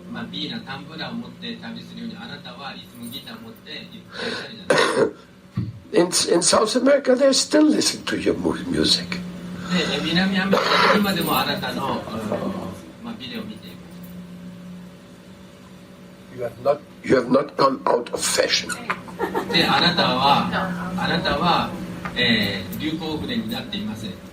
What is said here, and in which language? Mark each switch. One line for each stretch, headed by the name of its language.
Japanese: ビーナ、タンブラーを持って旅するように、あなたはいつもギターを持っていらっしゃるじゃないですか。
English: In South America, they still listen to your music.
Japanese: で、南アメリカで今でもあなたのビデオを見ています。
English: You have not gone out of fashion.
Japanese: で、あなたは、流行遅れになっていません。